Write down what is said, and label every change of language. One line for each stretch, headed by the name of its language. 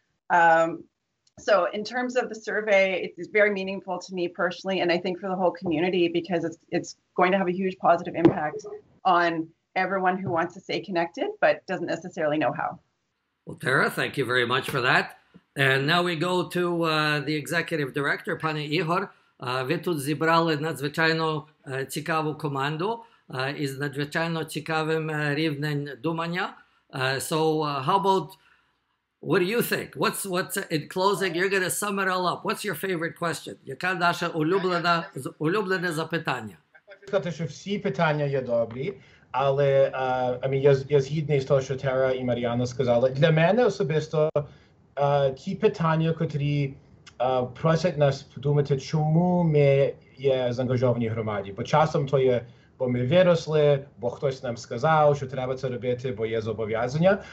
English: So in terms of the survey, it's very meaningful to me personally, and I think for the whole community, because it's going to have a huge positive impact on everyone who wants to stay connected but doesn't necessarily know how. Well, Tara, thank you very much for that. And now we go to the executive director, пане Ігор.
Ukrainian: Ви тут зібрали надзвичайно цікаву команду із надзвичайно цікавим рівнем думання.
English: So how about, what do you think? What's in closing? You're going to sum it all up. What's your favorite question?
Ukrainian: Яка наше улюблене запитання? Хочу сказати, що всі питання є добрі, але я згідний з того, що Тера і Мар'яна сказали. Для мене особисто ті питання, котрі просять нас подумати, чому ми є заангажовані в громаді. Бо часом то є, бо ми виросли, бо хтось нам сказав, що треба це робити, бо є зобов'язання.